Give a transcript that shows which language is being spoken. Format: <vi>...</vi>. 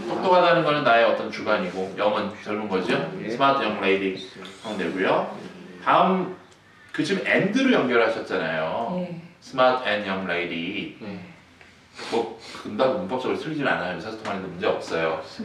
<ko>똑똑하다는 거는 나의 어떤 주관이고 영은 젊은 거죠.</ko> <en>Smart young lady</en> <ko>하면 되고요. 다음 그 지금 and로 연결하셨잖아요.</ko> <en>Smart and young lady.</en> <ko>뭐 금방 문법적으로 틀리진 않아요. 의사소통하는데 문제 없어요.</ko>